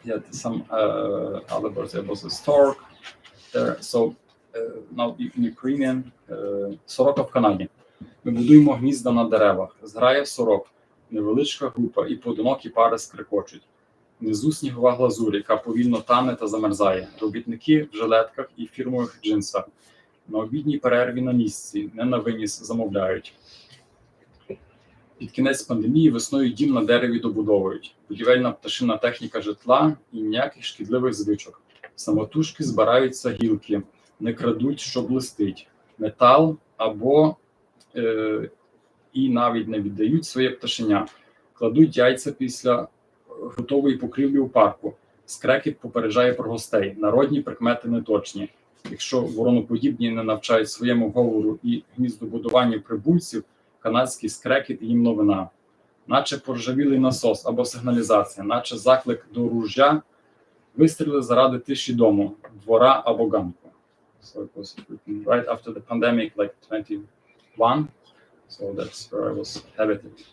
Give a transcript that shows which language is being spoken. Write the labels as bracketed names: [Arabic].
[English] Some other birds. There was a stork there. So now in Ukrainian, [Ukrainian] Soroka в Канаді. Ми будуємо гнізда на деревах, зграє сорок, невеличка група і поодинокі пари скрекочуть. Внизу снігова глазурь, яка повільно тане та замерзає. Робітники в жилетках і фірмових джинсах. На обідній перерві на місці, не на виніс замовляють. Під кінець пандемії весною дім на дереві добудовують. Будівельна пташина техніка житла і ніяких шкідливих звичок. Самотужки збираються гілки, не крадуть, що блистить. Метал або і навіть не віддають своє пташеня. Кладуть яйця після готової покрівлі у парку. Скрекіт попереджає про гостей. Народні прикмети неточні. Якщо вороноподібні не навчають своєму говору і гніздобудуванню прибульців, канадський скрекіт їм новина. Наче поржавілий насос або сигналізація, наче заклик до ружжя, вистріли заради тиші дому, двора або ганку. [English] So it was written right after the pandemic, like 21. So that's where I was habited.